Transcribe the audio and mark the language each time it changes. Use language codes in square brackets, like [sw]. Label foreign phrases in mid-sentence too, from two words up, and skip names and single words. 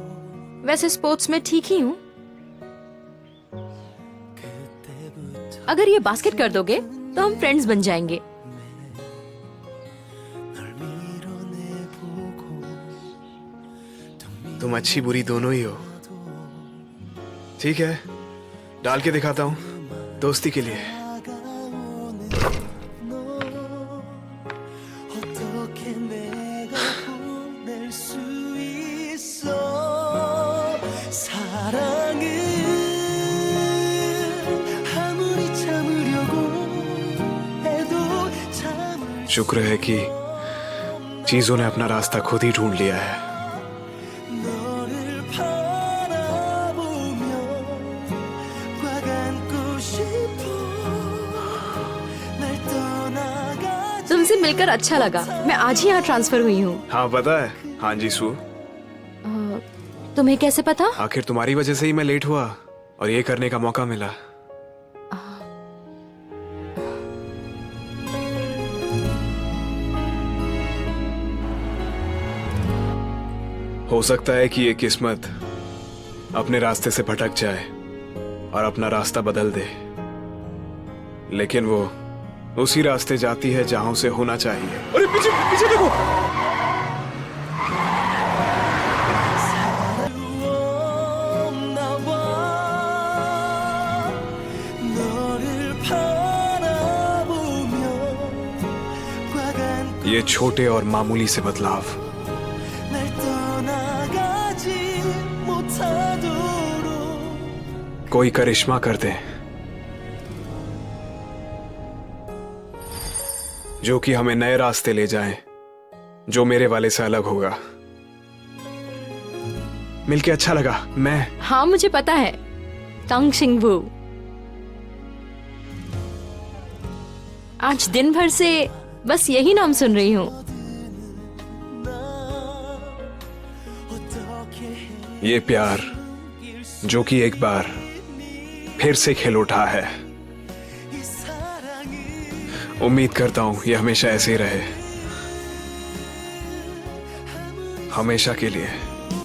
[hi] वैसे स्पोर्ट्स में ठीक ही हूँ। अगर ये बास्केट कर दोगे तो हम फ्रेंड्स बन जाएंगे। तुम अच्छी बुरी दोनों ही हो। ठीक है, डाल के दिखाता हूँ, दोस्ती के लिए। [ko] 어떻게 내가 보낼 수 있어 사랑은 아무리 참으려고 해도 참을 [hi] शुक्र है कि चीजों ने अपना रास्ता खुद ही ढूंढ लिया है। [ko] 너를 바라보며 꽉 안고 싶어 날 떠나가 [hi] तुमसे मिलकर अच्छा लगा। मैं आज ही यहाँ ट्रांसफर हुई हूँ। हाँ पता है। हाँ जी सू, तुम्हें कैसे पता? आखिर तुम्हारी वजह से ही मैं लेट हुआ और ये करने का मौका मिला। हो सकता है कि ये किस्मत अपने रास्ते से भटक जाए और अपना रास्ता बदल दे, लेकिन वो उसी रास्ते जाती है जहां उसे होना चाहिए। अरे पीछे पीछे देखो। [ko] 나와 너를 바라보며 꽉 [hi] ये छोटे और मामूली से बदलाव [ko] 날 떠나가지 못하도록 [hi] कोई करिश्मा कर दे, जो कि हमें नए रास्ते ले जाए, जो मेरे वाले से अलग होगा। मिलके अच्छा लगा। मैं हाँ मुझे पता है, तंग शिंगभू। आज दिन भर से बस यही नाम सुन रही हूँ। ये प्यार जो कि एक बार फिर से खिल उठा है, [ko] 이 사랑은 [hi] उम्मीद करता हूं ये हमेशा ऐसे ही रहे, हमेशा के लिए।